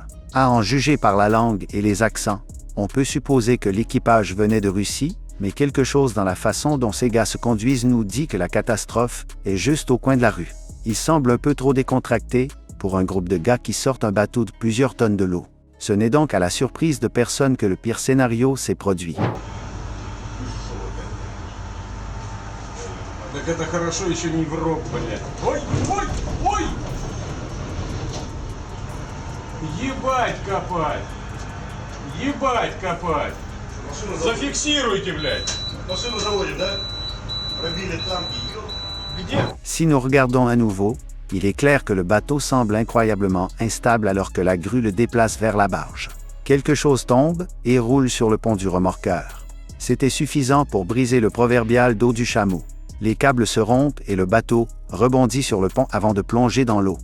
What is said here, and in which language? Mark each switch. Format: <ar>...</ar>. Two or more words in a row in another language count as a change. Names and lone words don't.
<fr>À en juger par la langue et les accents, on peut supposer que l'équipage venait de Russie, mais quelque chose dans la façon dont ces gars se conduisent nous dit que la catastrophe est juste au coin de la rue. Il semble un peu trop décontracté pour un groupe de gars qui sortent un bateau de plusieurs tonnes de l'eau. Ce n'est donc à la surprise de personne que le pire scénario s'est produit.</fr> <ru>Как это хорошо, еще не в рот, блядь. Ой, ой, ой! Ебать копать! Ебать копать! Зафиксируйте, блядь! Машину заводим, да? Пробили танки, Где?</ru> <fr>Si nous regardons à nouveau, il est clair que le bateau semble incroyablement instable alors que la grue le déplace vers la barge. Quelque chose tombe et roule sur le pont du remorqueur. C'était suffisant pour briser le proverbial dos du chameau. Les câbles se rompent et le bateau rebondit sur le pont avant de plonger dans l'eau.</fr>